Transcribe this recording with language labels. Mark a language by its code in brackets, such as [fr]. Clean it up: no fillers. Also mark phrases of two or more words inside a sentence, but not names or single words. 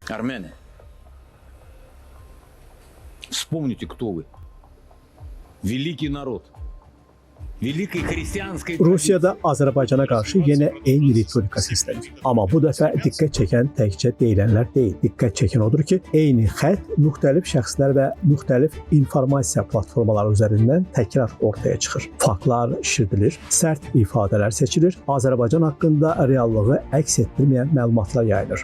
[ru] Армяне, вспомните, кто вы. Великий народ. Великой христиanской... [az] Rusiyada Azərbaycana qarşı yenə eyni ritorika səslənir. Amma bu dəfə diqqət çəkən təkcə deyilənlər deyil. Diqqət çəkən odur ki, eyni xətt müxtəlif şəxslər və müxtəlif informasiya platformaları üzərindən təkrar ortaya çıxır. Faktlar şişirdilir, sərt ifadələr seçilir, Azərbaycan haqqında reallığı əks etdirməyən məlumatlar yayılır.